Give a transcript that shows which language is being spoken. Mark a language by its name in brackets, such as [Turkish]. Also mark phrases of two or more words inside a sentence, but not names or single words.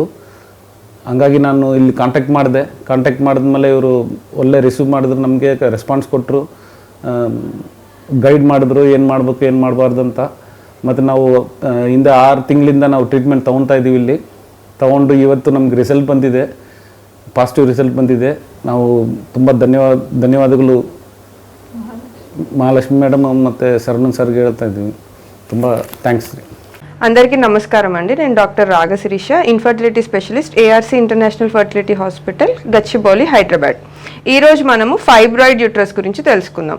[Kannada] ಹಂಗಾಗಿ ನಾನು ಇಲ್ಲಿ ಕಾಂಟ್ಯಾಕ್ಟ್ ಮಾಡಿದ್ಮೇಲೆ ಇವರು ಒಳ್ಳೆ ರಿಸೀವ್ ಮಾಡಿದ್ರು, ನಮಗೆ ರೆಸ್ಪಾನ್ಸ್ ಕೊಟ್ಟರು, ಗೈಡ್ ಮಾಡಿದ್ರು ಏನು ಮಾಡಬೇಕು ಏನು ಮಾಡಬಾರ್ದು ಅಂತ. ಮತ್ತು ನಾವು ಹಿಂದೆ 6 ತಿಂಗಳಿಂದ ನಾವು ಟ್ರೀಟ್ಮೆಂಟ್ ತೊಗೊತಾ ಇದ್ದೀವಿ. ಇಲ್ಲಿ ತೊಗೊಂಡು ಇವತ್ತು ನಮ್ಗೆ ರಿಸಲ್ಟ್ ಬಂದಿದೆ, ಪಾಸಿಟಿವ್ ರಿಸಲ್ಟ್ ಬಂದಿದೆ. ನಾವು ತುಂಬ ಧನ್ಯವಾದಗಳು మహాలక్ష్మి మేడం ಮತ್ತು శరణ్ సార్కి ಹೇಳ್ತಾ ఇದ್ದೀವಿ. ತುಂಬ థ్యాంక్స్ ರೀ. [Telugu] అందరికీ నమస్కారం అండి. నేను డాక్టర్ రాగశిరీష, ఇన్ఫర్టిలిటీ స్పెషలిస్ట్, ARC ఇంటర్నేషనల్ ఫర్టిలిటీ హాస్పిటల్, గచ్చిబౌలి, హైదరాబాద్. ఈరోజు మనము ఫైబ్రాయిడ్ యూట్రస్ గురించి తెలుసుకుందాం.